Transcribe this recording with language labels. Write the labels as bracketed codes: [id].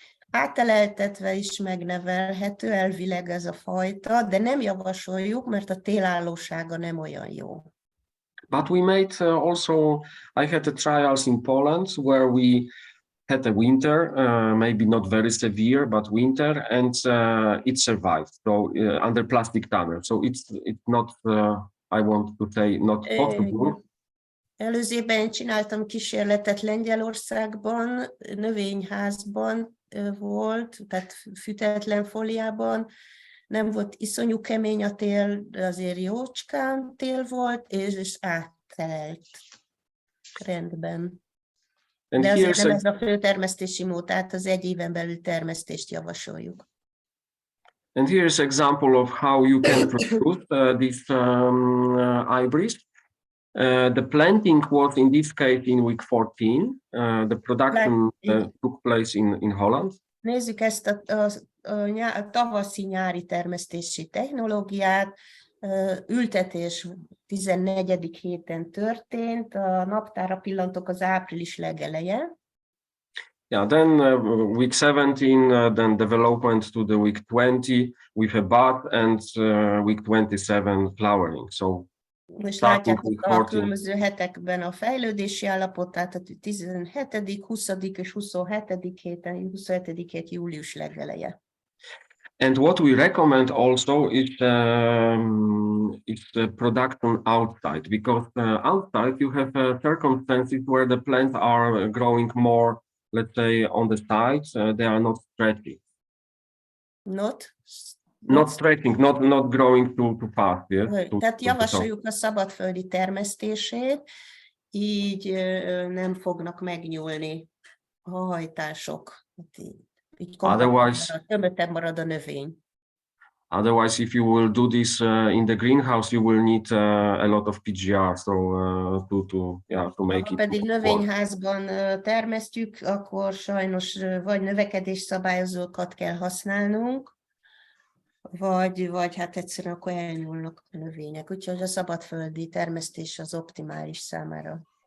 [hu] Áteleltetve is megnevelhető elvileg ez a fajta, de nem javasoljuk, mert a télállósága nem olyan jó. [en] But we made also, I had a trials in Poland where we had a winter, maybe not very severe, but winter, and it survived. So under plastic tunnel. So it's not, I want to say, not possible. [hu] Előző évben csináltam kísérletet Lengyelországban, növényházban volt, tehát fűtetlen fóliában. Nem volt iszonyú kemény a tél, de azért jócskán tél volt, és áttelelt rendben. [en] And [hu] de azért nem ez a fő termesztési mód, tehát az egy éven belül termesztést javasoljuk. [en] And here's an example of how you can produce this hybrid. The planting was in this case in week 14. The production took place in Holland. [hu] Nézzük ezt a tavaszi-nyári termesztési technológiát. Ültetés 14. héten történt, a naptára pillantok az április legeleje. [en] Yeah, then week 17, then development to the week 20 with a bud, and week 27 flowering. So [hu] most látjátok a különböző hetekben a fejlődési állapot, tehát a 17., 20. és 27. héten, 27. hét július legeleje. [en] And what we recommend also is the production outside, because outside you have circumstances where the plants are growing more, let's say, on the sides. They are not stretching. Not stretching, not growing too fast. Yes? [hu] Tehát javasoljuk a szabadföldi termesztését, így nem fognak megnyúlni a hajtások. Így tömöttebb marad a növény. [en] Otherwise, if you will do this in the greenhouse, you will need a lot of PGR, so to make [hu] ha [en] it. [hu] pedig növényházban termesztjük, akkor sajnos vagy növekedésszabályozókat kell használnunk, vagy hát egyszerűen akkor elnyúlnak a növények. Úgyhogy a szabadföldi termesztés az optimális számára.